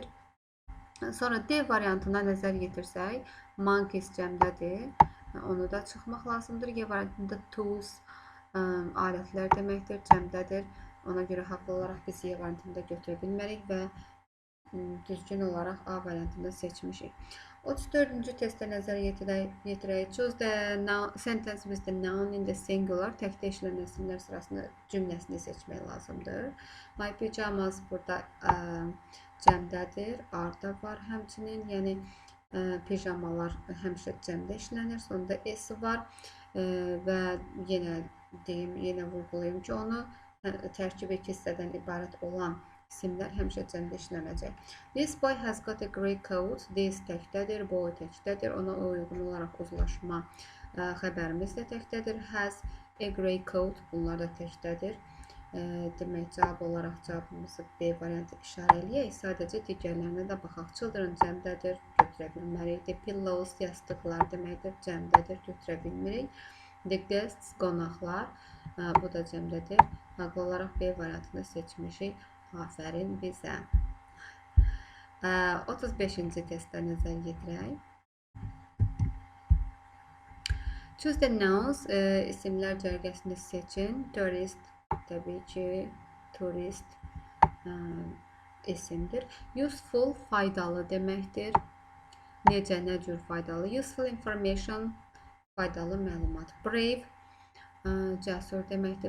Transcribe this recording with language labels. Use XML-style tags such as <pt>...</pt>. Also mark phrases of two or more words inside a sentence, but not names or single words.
<az>Sonra D variantına nəzər yetirsək, monkeys cəmdədir, onu da çıxmaq lazımdır. G variantında tools, alətlər deməkdir, cəmdədir. Ona görə haqlı olaraq biz Y variantında götürə bilmərik və düzgün olaraq A variantında seçmişik. 34-cü testə nəzər yetirək.</az> <en>Choose the sentence with the noun in the singular.</en> <az>Təkdə işlənən isimlər sırasında cümləsini seçmək lazımdır.</az> <en>My pajamas</en> <az>burada cəmdədir, arda var həmçinin, yəni pijamalar həmişə cəmdə işlənir, sonunda S var və yenə vurğulayım ki, onu tərkibi iki hissədən ibarət olan isimlər həmişə cəmdə işlənəcək.</az> <en>This boy has got a grey coat.</en> <az>This təkdədir, boy təkdədir, ona uyğun olaraq uzlaşma xəbərimiz də təkdədir.</az> <en>Has a grey coat,</en> <az>bunlar da təkdədir. Demək, cavab olaraq cavabımızı B variantı işarə eləyək. Sadəcə digərlərinə də baxaq. Children cəmdədir, götürə bilmərik.</az> <en>The pillows,</en> <az>yastıqlar deməkdir, cəmdədir, götürə bilmirik.</az> <en>The guests,</en> <az>qonaqlar. Bu da cəmdədir. Haqlı olaraq B variantını seçmişik. Afərin bizə. 35-ci testdə nəzər yetirək.</az> <en>Choose the nouns,</en> <az>isimlər cərgəsini seçin. Tourist, təbii ki, turist isimdir. Useful, faydalı deməkdir. Necə, nə cür faydalı?</az> <en>Useful information,</en> <az>faydalı məlumat. Brave, cəsur deməkdir.</az>